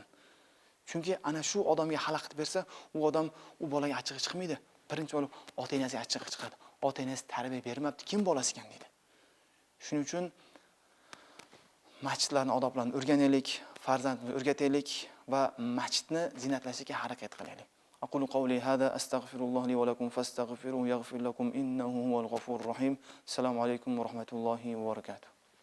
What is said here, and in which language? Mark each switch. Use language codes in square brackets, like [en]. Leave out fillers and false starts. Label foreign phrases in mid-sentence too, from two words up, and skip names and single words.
[uz] Chunki ana shu odamga xalaqit bersa, u odam u bolaga achchig'i chiqmaydi. Birinchi bo'lib ota-onasiga achchig'i chiqadi. Ota-onasi tarbiya bermabdi, kim bolasi ekan deydi. Shuning uchun masjidlarning odoblarini o'rganaylik, farzandni o'rgataylik va masjidni zinatlashga harakat qilaylik. [ar] أقول قولي هذا أستغفر الله لي ولكم فاستغفروه يغفر لكم إنه هو الغفور الرحيم. السلام عليكم ورحمة الله وبركاته.